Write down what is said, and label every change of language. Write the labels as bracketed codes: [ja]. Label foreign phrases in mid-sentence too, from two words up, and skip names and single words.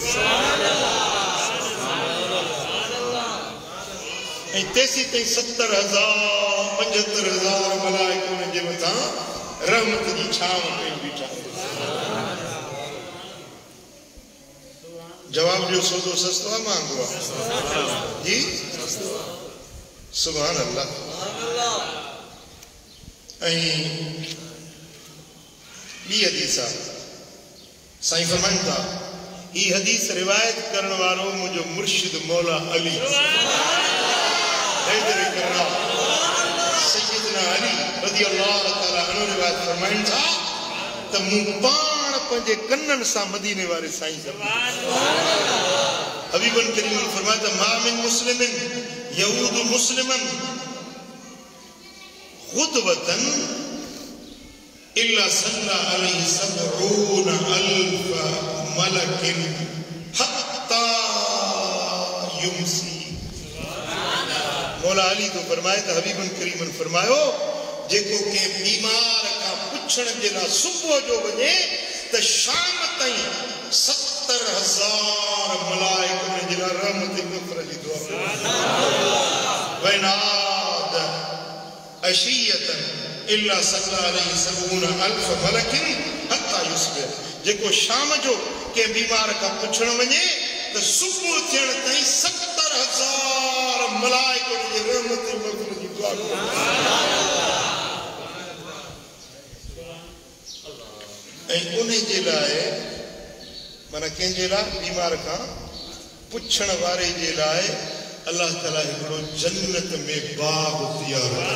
[sd] ऐं तेसी ताईं 70,000 75,000 मलाइक उन जे मथां रहमत जी छांव कई बीठा। जवाब जो सौदो सस्तो है मांगो जी? [ar] سبحان الله. [sd] बी हदीस साईं फरमाइनि था ई हदीस रिवायत करण वारो मुझो मुर्शिद मौला अली सैयदना अली [ar] رضي الله تعالى عنه [sd] रिवायत फरमाइनि था त मूं पाण पंहिंजे कन्ननि सां मदीने वारे साईं हबीबन करीमन फरमाया त [ar] ما من مسلمٍ يعود مسلمًا غدوةً إلا صلى عليه 70,000 ملكٍ حتى يمسي. [sd] मौला अली तो फरमाए त हबीबन करीमन फरमायो जेको के बीमार का पुछण जे लाइ सुबुह जो वञे त शाम ताईं 70,000 मलाइक उन जे लाइ रहमत जी मग़फ़िरत जी दुआ [ar] وإن عاد عشيةً إلا صلى عليه 70,000 ملكٍ حتى يصبح. [sd] जेको शाम जो के बीमार का पुछण वञे त सुबुह थियण ताईं 70,000 मलाइक उन जे रहमत जी मग़फ़िरत जी दुआ ऐं उन जे लाइ माना कंहिंजे लाइ बीमार खां पुछण वारे जे लाइ अल्लाह ताला हिकिड़ो जन्नत में बाग तैयार